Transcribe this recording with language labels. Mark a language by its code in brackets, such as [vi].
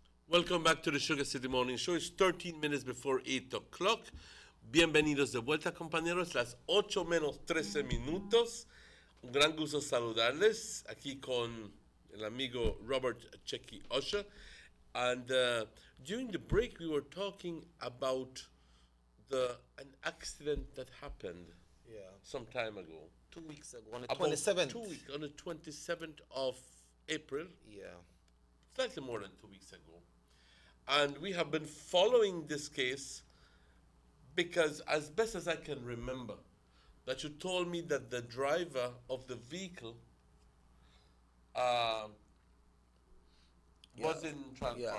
[en] Welcome back to the Sugar City Morning Show. It's 13 minutes before 8 o'clock. [es] Bienvenidos de vuelta, compañeros. Las 8 menos 13 minutos. Un gran gusto saludarles aquí con el amigo Robert Checky Usher. [en] And during the break, we were talking about an accident that happened some time ago. 2 weeks ago, on the 27th. 2 weeks, on the 27th of April. Yeah. Slightly more than 2 weeks ago. And we have been following this case because, as best as I can remember, that you told me that the driver of the vehicle was in Transform.